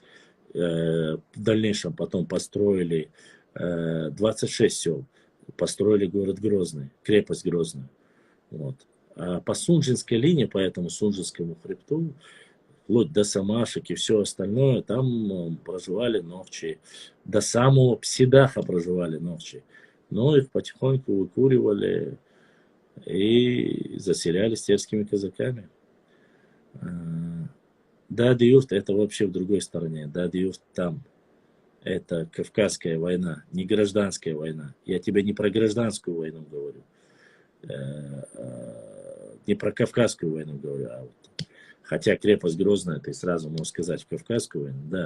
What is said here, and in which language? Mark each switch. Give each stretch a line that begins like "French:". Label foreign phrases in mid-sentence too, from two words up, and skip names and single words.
Russian: В дальнейшем потом построили 26 сел, построили город Грозный, крепость Грозную. Вот. А по Сунжинской линии, по этому Сунжинскому хребту, вплоть до Самашек и все остальное, там проживали новчи. До самого Псидаха проживали новчи. Но их потихоньку выкуривали и заселялись терскими казаками. Дади-юрт это вообще в другой стороне. Дади-юрт там. Это Кавказская война, не гражданская война. Я тебе не про гражданскую войну говорю. Не про Кавказскую войну говорю. А вот. Хотя крепость Грозная, ты сразу можешь сказать, в Кавказскую войну, да.